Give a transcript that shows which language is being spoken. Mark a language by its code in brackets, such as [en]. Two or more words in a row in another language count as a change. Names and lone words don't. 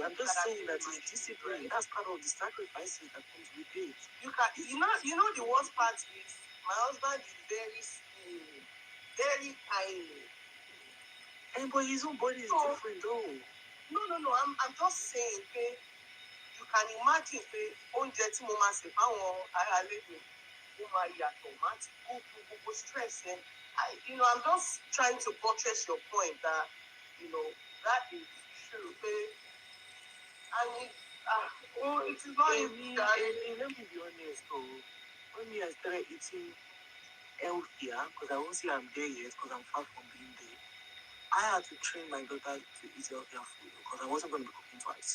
[en] I'm just saying that it's discipline. That's part of the sacrifices that comes with it. You know the worst part is my husband is very skinny, very tiny. But his own body is different though. No. I'm just saying, okay, you can imagine, [yo] okay, oúnjẹ tí mo máa ṣe fáwọn ará ilé mi, ó máa yàtọ̀, má ti [en] go through [yo] gbogbo stress yẹn. [en] I'm just trying to buttress your point that, that is true, okay? And it is not easy. Let me be honest, though. When I started eating healthier, because I won't say I'm there yet, because I'm far from being there, I had to train my daughter to eat healthier food, because I wasn't going to be cooking twice.